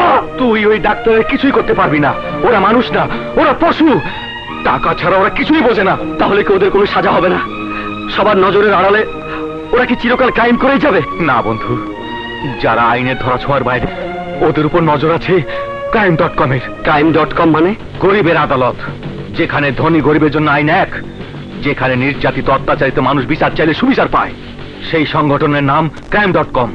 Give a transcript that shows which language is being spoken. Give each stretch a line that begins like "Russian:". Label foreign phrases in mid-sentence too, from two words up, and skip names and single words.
Bangla: তুই ওই ডাক্তারের কিছুই করতে পারবি না। ওরা মানুষ না, ওরা পশু। টাকা ছাড়া ওরা কিছুই বোঝে না। তাহলে কি ওদের কোনো সাজা হবে না? সবার নজরের আড়ালে ওরা কি চিরকাল কায়েম করেই যাবে? না বন্ধু, যারা আইনের ধরাছোঁয়ার বাইরে, ওদের উপর নজর আছে crime.com-এর। crime.com মানে? গরিবের আদালত, যেখানে ধনী গরিবের জন্য আইন এক, যেখানে নির্যাতিত অত্যাচারিত মানুষ বিচার চাইলে সুবিচার পায়। সেই সংগঠনের নাম crime.com।